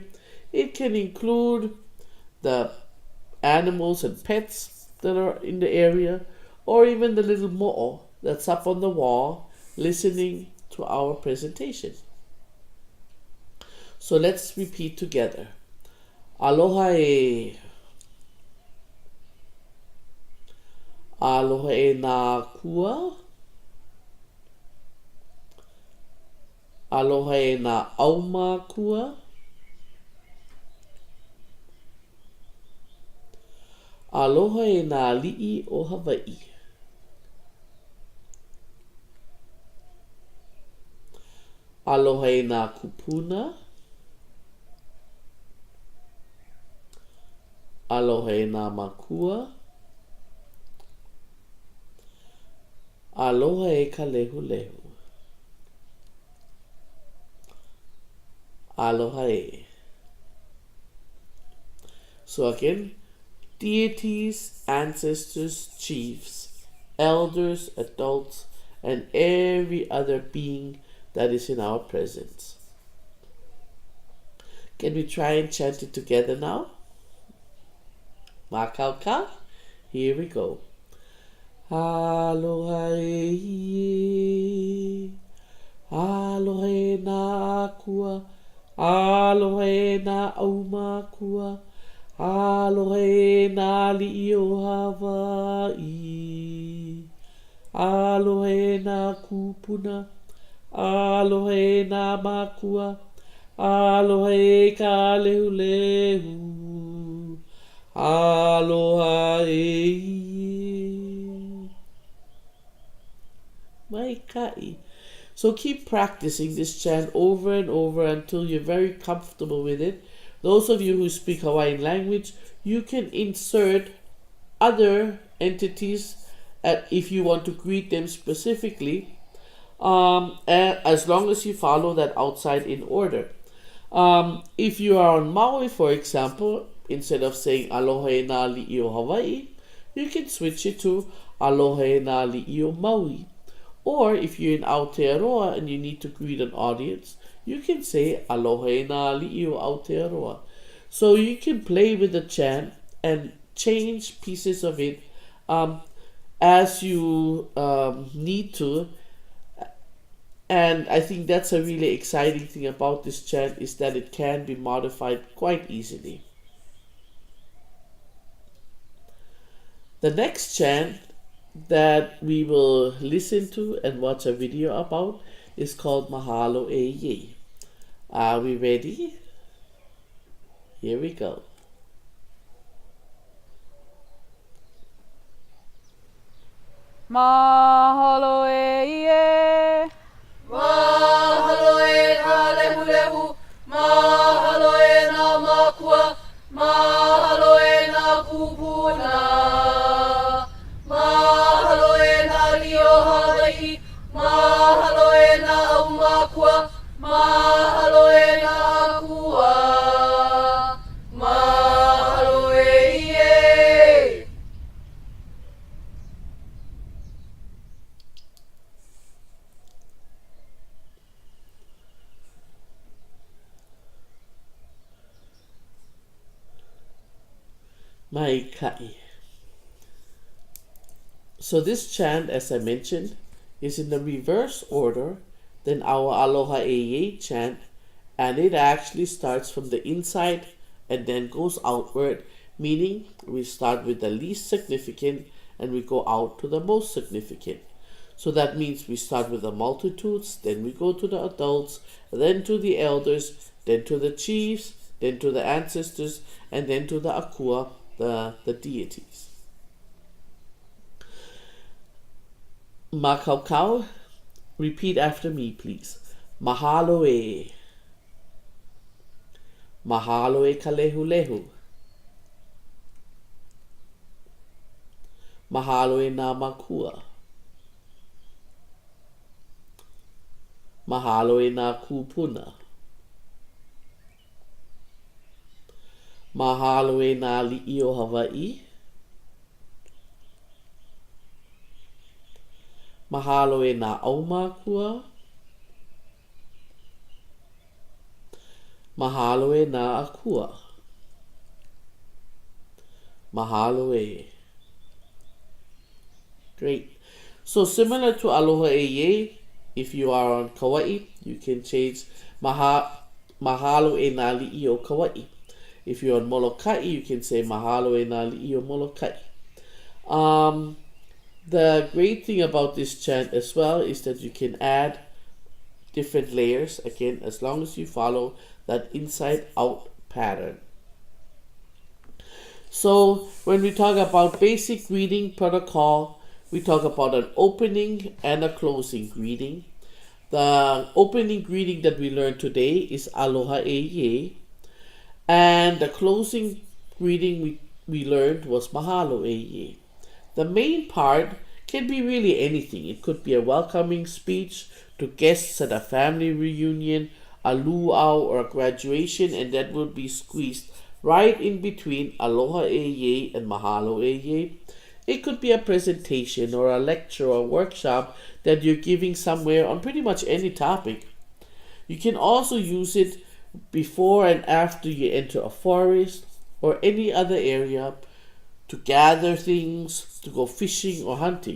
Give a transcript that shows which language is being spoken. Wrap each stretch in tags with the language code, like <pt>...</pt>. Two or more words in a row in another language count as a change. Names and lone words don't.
<en>It can include the animals and pets that are in the area, or even the little mo'o that's up on the wall listening to our presentation. So let's repeat together.</en> <haw>Aloha e. Aloha e nā kua. Aloha e nā auma kua. Aloha e nā li'i o Hawaii. Aloha e nā kupuna. Aloha e nā makua. Aloha e ka lehu lehu. Aloha e.</haw> <en>So again, deities, ancestors, chiefs, elders, adults, and every other being that is in our presence. Can we try and chant it together now? Makauka. Here we go.</en> <haw>Aloha e. Aloha e nā akua. Aloha e nā aumakua. Aloha e nā li'i o Hawaii. Aloha e nā kupuna. Aloha e nā makua. Aloha e ka lehu lehu. Aloha e. Mai kai.</haw> <en>So keep practicing this chant over and over until you're very comfortable with it. Those of you who speak Hawaiian language, you can insert other entities if you want to greet them specifically, as long as you follow that outside in order. If you are on Maui, for example, instead of saying</en> <haw>Aloha e nā li'i o Hawaii,</haw> <en>you can switch it to</en> <haw>Aloha e nā li'i o Maui.</haw> <en>Or if you're in Aotearoa and you need to greet an audience, you can say</en> <haw>Aloha e nā li'i o Aotearoa.</haw> <en>So you can play with the chant and change pieces of it as you need to. And I think that's a really exciting thing about this chant, is that it can be modified quite easily. The next chant that we will listen to and watch a video about is called Mahalo e Ye. Are we ready? Here we go.</en> <haw>Mahalo e ie. Mahalo e nā lehu lehu. Mahalo e nā makua. Mahalo e nā kupuna. Mahalo e nā li'i o Hawaii. Mahalo e nā aumakua. Mahalo e nā akua. Mahalo e ie. Mai kai.</haw> <en>So this chant, as I mentioned, is in the reverse order than our Aloha e Ye chant, and it actually starts from the inside and then goes outward, meaning we start with the least significant and we go out to the most significant. So that means we start with the multitudes, then we go to the adults, then to the elders, then to the chiefs, then to the ancestors, and then to the akua, the deities. Makaukau, repeat after me, please.</en> <haw>Mahalo e. Mahalo e ka lehu. Mahalo e nā makua. Mahalo e nā kūpuna. Mahalo e nā li'i o Hawaii. Mahalo e nā aumakua. Mahalo e nā akua. Mahalo e.</haw> <en>Great. So similar to aloha e ye, if you are on Kauai, you can change</en> <haw>mahalo e nā li'i o Kauai.</haw> <en>If you're on Molokai, you can say</en> <haw>mahalo e nā li'i o Molokai.</haw> <en>The great thing about this chant as well is that you can add different layers, again, as long as you follow that inside out pattern. So when we talk about basic greeting protocol, we talk about an opening and a closing greeting. The opening greeting that we learned today is aloha e ye, and the closing greeting we learned was mahalo e ye. The main part can be really anything. It could be a welcoming speech to guests at a family reunion, a luau, or a graduation, and that would be squeezed right in between aloha e ye and mahalo e ye. It could be a presentation or a lecture or workshop that you're giving somewhere on pretty much any topic. You can also use it before and after you enter a forest or any other area to gather things, to go fishing or hunting.</en>